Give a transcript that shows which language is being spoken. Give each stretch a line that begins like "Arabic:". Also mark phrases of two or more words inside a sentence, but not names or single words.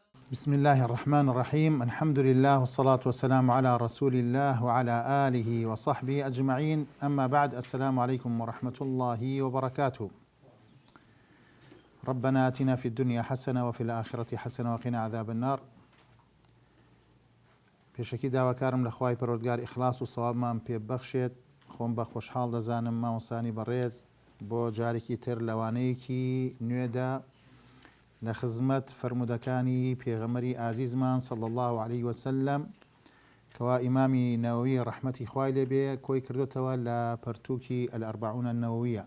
Arabic: بسم الله الرحمن الرحيم. الحمد لله والصلاة والسلام على رسول الله وعلى آله وصحبه أجمعين. أما بعد، السلام عليكم ورحمة الله وبركاته. ربنا آتنا في الدنيا حسنة وفي الآخرة حسنة وقنا عذاب النار.
Central Kurdish: پێشەکی داواکارم لە خوای پەروەردگار ئیخلاس و سەوابمان پێ بەخشێت. خۆم بە خۆشحاڵ دەزانم مامۆستانی بەڕێز بۆ جارێکی تر لەوانەیەکی نوێدا لە خزمەت فرمودەکانی پێغەمبەری ئازیزمان
Arabic: صلی الله عليه وسلم
Central Kurdish: کەوا ئیمامی نەوەوی ڕەحمەتی خوای لێبێ کۆی کردوتەوە لە پەرتووکی الأربعون النەوەویە.